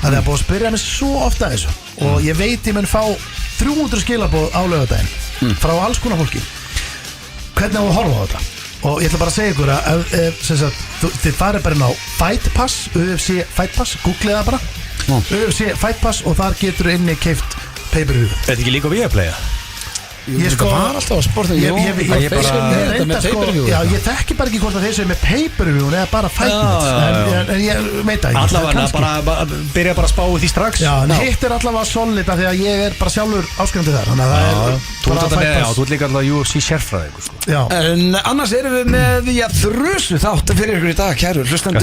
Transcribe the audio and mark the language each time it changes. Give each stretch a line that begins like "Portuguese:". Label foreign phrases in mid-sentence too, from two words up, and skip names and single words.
Icelandic: Það er búið að spyrja mig svo ofta að þessu og ég veit ég mun fá 300 skilabóð á laugardaginn frá alls konar fólki hvernig á að horfa á þetta og ég ætla bara að segja ykkur að sem sagt, þið farið bara inn á Fight Pass, UFC Fight Pass, googlið það bara UFC Fight Pass og þar getur inni keift pay-per-view. Þetta ekki líka við að playa Ég sko var alltaf að sporta ég Þetta með pay-per-view Já, ég þekki bara ekki hvort að þeir séu með pay-per-view eða bara Fight Nights en ég veit það ekki Allavega kannski. bara byrja bara að spá því strax Já, en hitt er allavega solid af því að ég er bara sjálfur áskrifandi þar þannig að það er Þú bara ert Fight já, Pass. þú ert líka alltaf UFC sérfræðingur sko. Já, En annars erum við með þrusu þátt fyrir ykkur í dag, kæru hlustendur